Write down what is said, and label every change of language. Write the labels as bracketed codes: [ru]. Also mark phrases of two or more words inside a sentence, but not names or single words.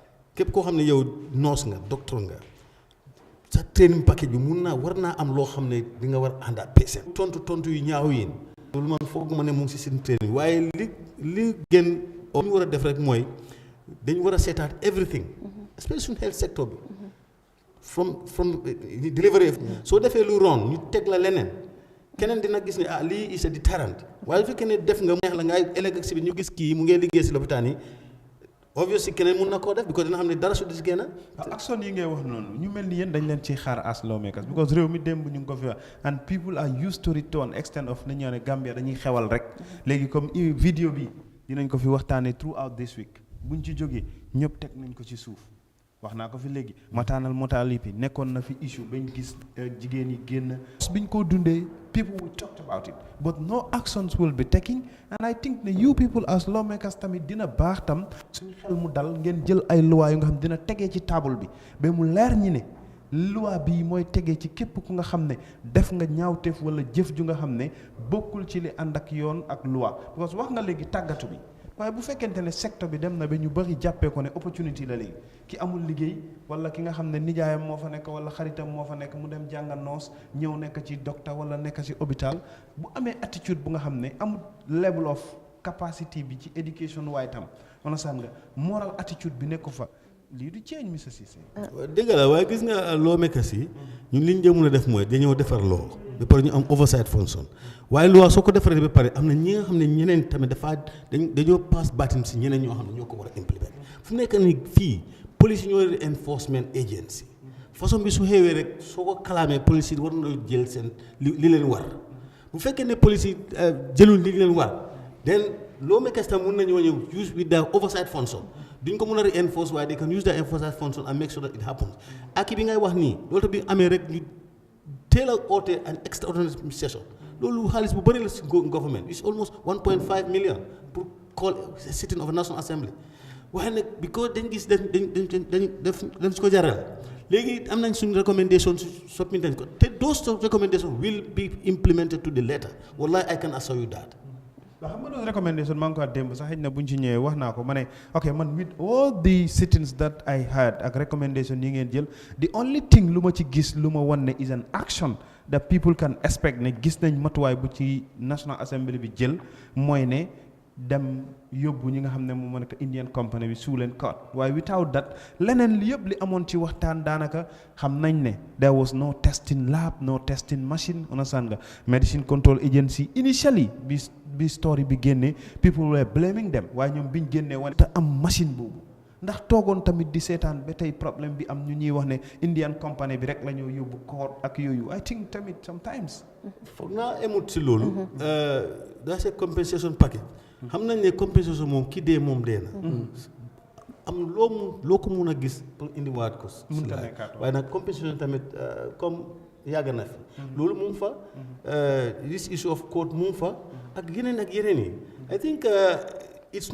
[wo] képp koo xam ne yow nurse nga docteur nga sa [en] training package [wo] bi war naa am loo xam ne di nga war a ànd ak patient tontu yu ñaaw yi loolu man foog ma ne mu ngi si seen training waaye li gën ñu war a def rek mooy dañu war a seetaat [en] everything especially [wo] suñu [en] health sector [wo] bi from delivery soo defee lu wrong ñu teg la leneen keneen dina gis ne lii [en] is a deterrent [wo] waaye bu fekkee ne def nga neex la ngay ëllëg si bi ñu gis kii mu ngi liggéey si lopitaan yi obviously keneen mun na koo def because dina xam ne dara su dis génn action yi ngay wax noonu ñu mel ni yéen dañ leen ciy xaar [en] as lawmakers [wo] because réew mi démb ñu ngi ko fi wax [en] and people are used to it to an extent [wo] of nañu ne Gambia dañuy xewal rek léegi comme vidéo bi dinañ ko fi waxtaanee [en] throughout this week [wo] buñ ci jógee ñëpp teg nañ ko ci suuf wax naa ko fi léegi [en] maternal mortality [wo] nekkoon na fi issue bañ gis jigéen yi génn biñ ko dundee [en] people will talk about it but no actions will be taken and I think [wo] ne [en] you people as lawmakers [wo] tamit dina baax tam suñu xel mu dal ngeen jël ay loi yu nga xam dina tegee ci table bi ba mu leer ñi ne loi bii mooy tegee ci képp ku nga xam ne def nga ñaawteef wala jëf ju nga xam ne bokkul ci li ànd ak yoon ak loi because wax nga léegi tàggatu bi waaye bu fekkente ne secteur bi dem na ba ñu bëri jàppee ko ne opportunity la léegi ki amul liggéey wala ki nga xam ne nijaayam moo fa nekk wala xaritam moo fa nekk mu dem jànga noos ñëw nekk ci docteur wala nekk ci hôpital bu amee attitude bu nga xam ne amul [en] level of capacity [wo] bi ci education waaye tam understand nga [en] moral attitude [wo] bi nekk fa lii du change Mr Cissé. dëgg la waaye gis nga lawmakers yi ñun li ñu jëm a def mooy dañoo defar law ba pare ñu am [en] oversight function [wo] waaye loi soo ko defaree ba pare am na ñi nga xam ne ñeneen tamit dañoo pass baatin si ñeneen ñoo xam ne ñoo ko war a implement fu nekk ni fii police ñoo [en] enforcement agency [wo] façon bi su xewee rek soo ko kalaamee police yi war na jël seen li leen war bu fekkee ne police yi jëlul li leen war then lawmakers tam mun nañoo ñëw [en] use with the oversight function [wo] duñ ko mën a reinforce waaye [en] they can use the oversight function and make sure that it happens [wo] ak bi ngay wax nii loolu tamit amee rek ñu teel a oote [en] an extraordinary session [wo] loolu xaalis bu bëri la si government [en] it's almost 1.5 million [wo] pour [en] call sitting of a national assembly [wo] waaye nag because dañ gis dañ su ko jaral léegi am nañ suñu recommendation submit nañ ko te [en] those recommendations will be implemented to the letter wallahi I can assure you that. [wo] waaw xam nga loolu recommendation maa ngi ko démb sax xëy na buñ ci ñëwee wax naa ko ma ne [en] ok man with all the sittings that I had [wo] ak recommendation yi ngeen jël [en] the only thing [wo] lu ma ci gis lu ma wan ne [en] is an action that people can expect [wo] ne gis nañ matuwaay bu ci National Assembly bi jël mooy ne dem yóbbu ñi nga xam ne moom moo nekk [en] Indian company [wo] bi suu leen court waaye [en] without that [wo] leneen li yëpp li amoon ci waxtaan daanaka xam nañ ne [en] there was no testing lab no testing machine [wo] understand nga [en] medicine control agency initially [wo] bi story bi génnee [en] people were blaming them [wo] waaye ñoom biñ génnee wane te am machine boobu ndax toogoon tamit di seetaan ba tey problème bi am ñu ñuy wax ne [en] Indian company [wo] bi rek la ñoo yóbbu court ak yooyu [en] I think [wo] tamit sometimes foog naa emut si loolu [en] that's a compensation package [wo] xam nañ ne compensation moom ki dee moom dee na am loo ko mun a gis pour indiwaat ko waaye nag compensation tamit comme yàgg na fi loolu mu ngi fa [en] this issue of court [wo] mu ngi fa ak yeneen yi [en] I think it's